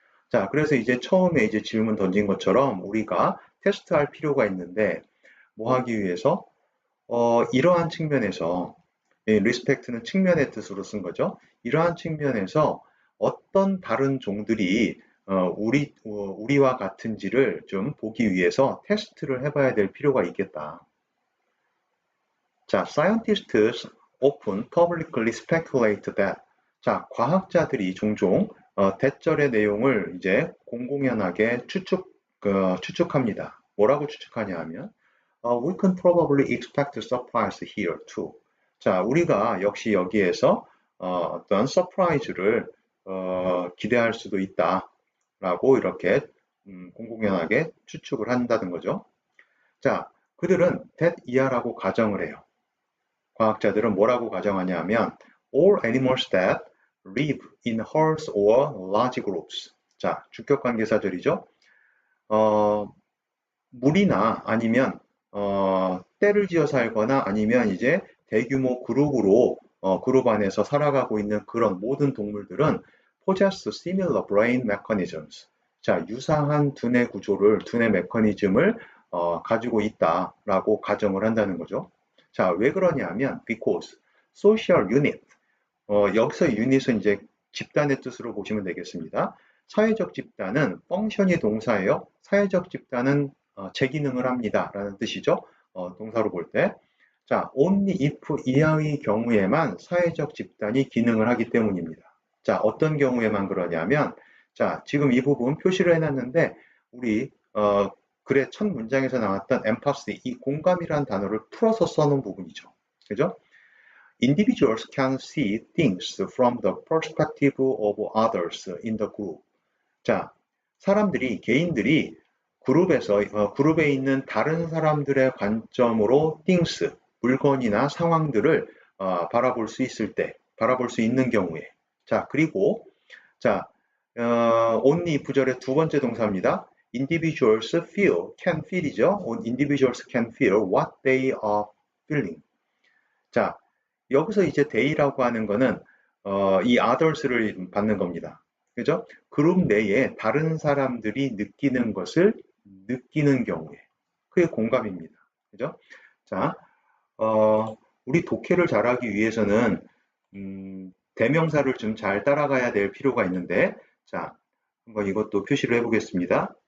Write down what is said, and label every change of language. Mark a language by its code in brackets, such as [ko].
[ko] 자, 그래서 이제 처음에 이제 질문 던진 것처럼 우리가 테스트할 필요가 있는데 뭐 하기 위해서 이러한 측면에서 리스펙트는 측면의 뜻으로 쓴 거죠. 이러한 측면에서 어떤 다른 종들이 우리와 같은지를 좀 보기 위해서 테스트를 해봐야 될 필요가 있겠다. 자, [en] scientists often publicly speculate that. [ko] 자, 과학자들이 종종 대절의 내용을 이제 공공연하게 추측합니다. 뭐라고 추측하냐 하면 [en] we can probably expect surprise here too. [ko] 자, 우리가 역시 여기에서 어떤 서프라이즈를 기대할 수도 있다라고 이렇게 공공연하게 추측을 한다는 거죠. 자, 그들은 that 이하라고 가정을 해요. 과학자들은 뭐라고 가정하냐 하면 [en] all animals that live in herds or large groups. [ko] 자, 주격관계사절이죠. 무리나 아니면 떼를 지어 살거나 아니면 이제 대규모 그룹으로 그룹 안에서 살아가고 있는 그런 모든 동물들은 [en] possess similar brain mechanisms. [ko] 자, 유사한 두뇌 구조를, 두뇌 메커니즘을 가지고 있다라고 가정을 한다는 거죠. 자, 왜 그러냐 하면 [en] because social unit. [ko] 여기서 unit은 이제 집단의 뜻으로 보시면 되겠습니다. 사회적 집단은 펑션이 동사예요. 사회적 집단은 제 기능을 합니다. 라는 뜻이죠. 동사로 볼 때. 자, only if 이하의 경우에만 사회적 집단이 기능을 하기 때문입니다. 자, 어떤 경우에만 그러냐면, 자, 지금 이 부분 표시를 해놨는데, 우리, 글의 첫 문장에서 나왔던 empathy, 이 공감이라는 단어를 풀어서 써놓은 부분이죠. 그죠? [en] Individuals can see things from the perspective of others in the group. [ko] 자, 개인들이 그룹에 있는 다른 사람들의 관점으로 things, 물건이나 상황들을 바라볼 수 있는 경우에. 자, 그리고, 자, only 부절의 두 번째 동사입니다. [en] Individuals can feel이죠. Individuals can feel what they are feeling. [ko] 자, 여기서 이제 they라고 하는 거는 이 others를 받는 겁니다. 그죠? 그룹 내에 다른 사람들이 느끼는 것을 느끼는 경우에 그게 공감입니다. 그죠? 자, 우리 독해를 잘하기 위해서는 대명사를 좀 잘 따라가야 될 필요가 있는데, 자, 한번 이것도 표시를 해보겠습니다.